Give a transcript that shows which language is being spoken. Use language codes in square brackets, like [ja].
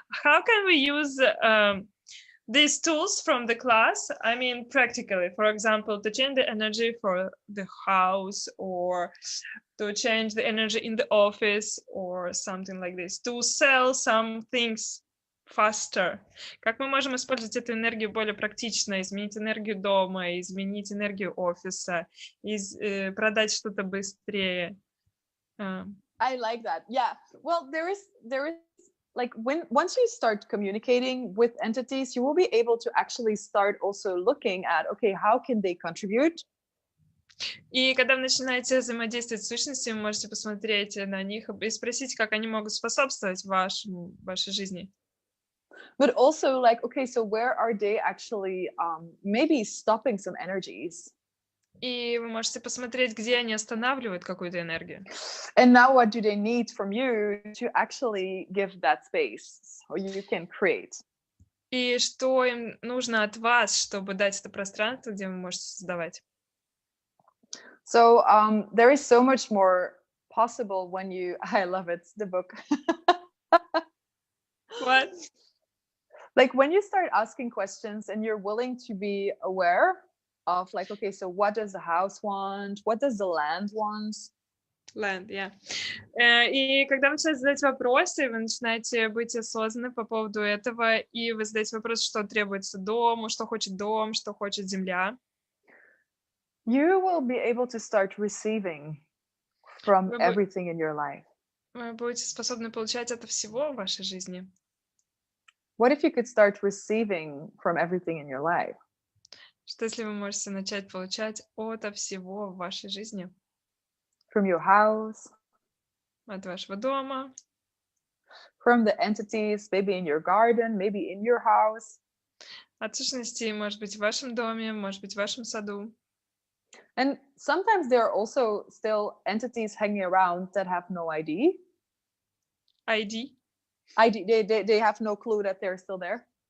[en] How can we use these tools from the class? I mean, practically, for example, to change the energy for the house, or to change the energy in the office, or something like this, to sell some things faster. [ru] Как мы можем использовать эту энергию более практично, изменить энергию дома, изменить энергию офиса, продать что-то быстрее? [en] I like that. Yeah. Well, there is like once you start communicating with entities, you will be able to actually start also looking at, okay, how can they contribute? [ru] И когда вы начинаете взаимодействовать с сущностями, вы можете посмотреть на них и спросить, как они могут способствовать вашей жизни. [en] But also like, okay, so where are they actually maybe stopping some energies? [ru] И вы можете посмотреть, где они останавливают какую-то энергию. [en] And now what do they need from you to actually give that space so you can create? [ru] И что им нужно от вас, чтобы дать это пространство, где вы можете создавать? [en] So there is so much more possible when you, I love it, the book. What? Like when you start asking questions and you're willing to be aware of like, okay, so what does the house want? What does the land want? Land, yeah. [ru] И когда вы начинаете задать вопросы, вы начинаете быть осознанны по поводу этого, и вы задаете вопрос, что требуется дому, что хочет дом, что хочет земля. [en] You will be able to start receiving from everything in your life. [ru] Вы будете способны получать от всего в вашей жизни. [en] What if you could start receiving from everything in your life? [ru] Что если вы можете начать получать от всего в вашей жизни? [en] From your house, [ru] от вашего дома, [en] from the entities, maybe in your garden, maybe in your house. [ru] От сущностей, может быть, в вашем доме, может быть, в вашем саду. [en] And sometimes there are also still entities hanging around that have no ID. ID? ID, they have no clue that they're still there.